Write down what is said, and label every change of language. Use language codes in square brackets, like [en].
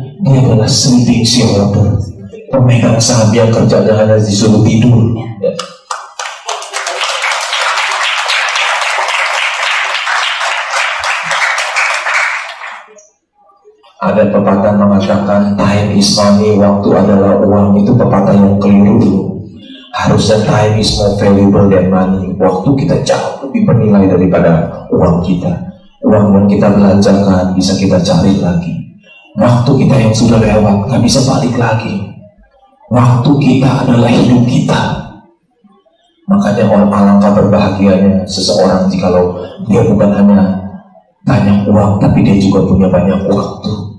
[id] Dia adalah sleeping shareholder, pemegang saham yang kerjanya hanya disuruh tidur. Ya. Ada pepatah mengatakan [en] time is money, [id] waktu adalah uang. Itu pepatah yang keliru. [en] Harusnya time is more valuable than money. [id] Waktu kita jauh lebih bernilai daripada uang kita. Uang yang kita belanjakan bisa kita cari lagi. Waktu kita yang sudah lewat nggak bisa balik lagi. Waktu kita adalah hidup kita. Makanya orang alangkah berbahagianya seseorang jikalau dia bukan hanya banyak uang, tapi dia juga punya banyak waktu.